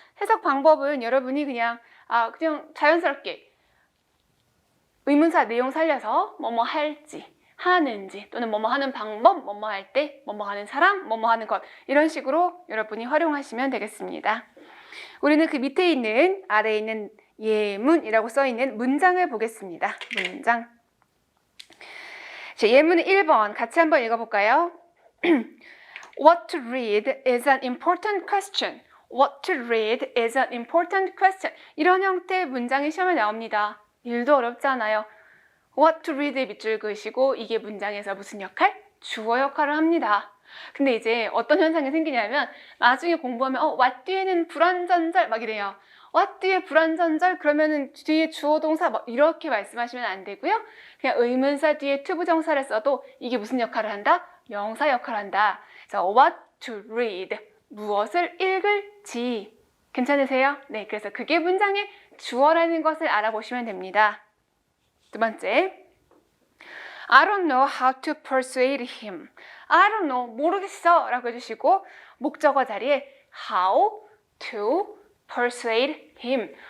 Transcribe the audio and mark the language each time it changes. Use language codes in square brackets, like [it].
[ko] 해석 방법은 여러분이 그냥 자연스럽게 의문사 내용 살려서 뭐뭐 할지, 하는지 또는 뭐뭐 하는 방법, 뭐뭐 할 때, 뭐뭐 하는 사람, 뭐뭐 하는 것 이런 식으로 여러분이 활용하시면 되겠습니다. 우리는 그 밑에 있는 아래에 있는 예문이라고 써있는 문장을 보겠습니다. 문장. 자, 예문은 1번 같이 한번 읽어볼까요? [en] What to read is an important question. What to read is an important question. [ko] 이런 형태의 문장이 시험에 나옵니다. 일도 어렵지 않아요. [en] What to read [ko] 의 밑줄 그으시고 이게 문장에서 무슨 역할? 주어 역할을 합니다. 근데 이제 어떤 현상이 생기냐면 나중에 공부하면 what 뒤에는 불완전절 막 이래요. what 뒤에 불완전절 그러면은 뒤에 주어 동사 막 이렇게 말씀하시면 안 되고요. 그냥 의문사 뒤에 to 부정사를 써도 이게 무슨 역할을 한다? 명사 역할을 한다. 그래서 [en] what to read [ko] 무엇을 읽을지 괜찮으세요? 네, 그래서 그게 문장의 주어라는 것을 알아보시면 됩니다. 두 번째, [en] I don't know how to persuade him. I don't know, [ko] 모르겠어 라고 해주시고 목적어 자리에 [en] how to persuade him.